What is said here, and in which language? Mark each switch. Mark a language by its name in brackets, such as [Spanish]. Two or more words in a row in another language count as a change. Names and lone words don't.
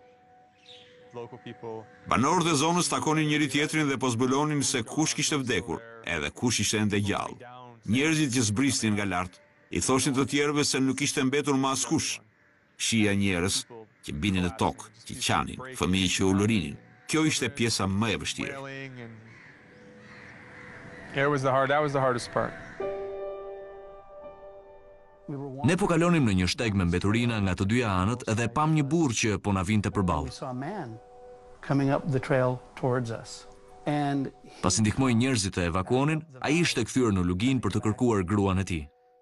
[Albanian] Banorët e zonës takonin njëri tjetrin dhe po zbulonin se kush kishte vdekur, edhe kush ishte ende gjallë. Njerëzit që zbrisnin nga lart i thoshin të tjerëve se nuk ishte mbetur më askush. Shija njerëz që binin në tokë, që qanin, fëmijë që u lërinin. Kjo ishte pjesa më e vështirë. [English] That was the hardest part. [Albanian] Ne po kalonim në një shteg me mbeturina nga të dyja anët dhe pam një burr që po na vinte përballë. Pasi ndihmoi njerëzit të evakuonin, ai ishte kthyer në lugin për të kërkuar gruan e tij.